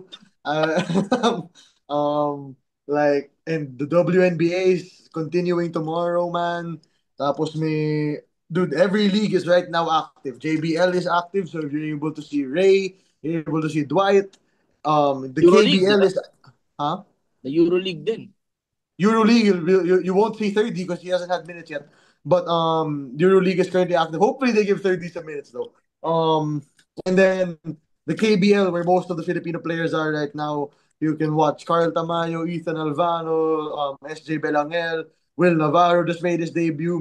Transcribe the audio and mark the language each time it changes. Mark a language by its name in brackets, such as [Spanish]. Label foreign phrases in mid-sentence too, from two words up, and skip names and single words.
[English] Uh, um, and the WNBA is continuing tomorrow, man. Tapos dude, every league is right now active. JBL is active, so you're able to see Ray, you're able to see Dwight. The Euroleague, di KBL ba? is, huh? The Euroleague din. EuroLeague, you won't see 30 because he hasn't had minutes yet. But EuroLeague is currently active. Hopefully they give 30 some minutes though. And then the KBL where most of the Filipino players are right now. You can watch Carl Tamayo, Ethan Alvano, SJ Belangel, Will Navarro just made his debut.